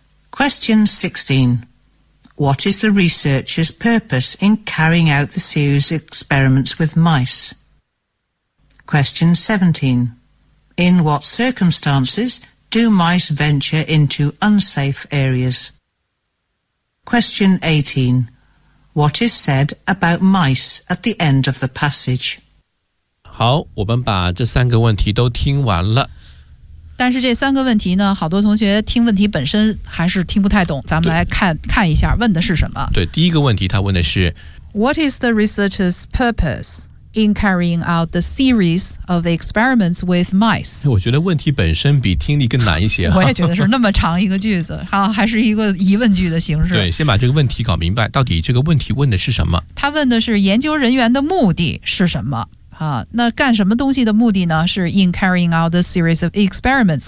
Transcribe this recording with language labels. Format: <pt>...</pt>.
<en>Question 16: What is the researcher's purpose in carrying out the series of experiments with miceQuestion 17. In what circumstances do mice venture into unsafe areas? Question 18. What is said about mice at the end of the passage?</en> <zh>好，我们把这三个问题都听完了。但是这三个问题呢，好多同学听问题本身还是听不太懂，咱们来看一下问的是什么。对，第一个问题他问的是</zh> <en>What is the researcher's purpose? In carrying out the series of experiments with mice.</en> <zh>我觉得问题本身比听力更难一些。我也觉得是那么长一个句子，好，还是一个疑问句的形式。对，先把这个问题搞明白，到底这个问题问的是什么？他问的是研究人员的目的是什么？那干什么东西的目的呢？</zh> <en>是 in carrying out this series of experiments.</en>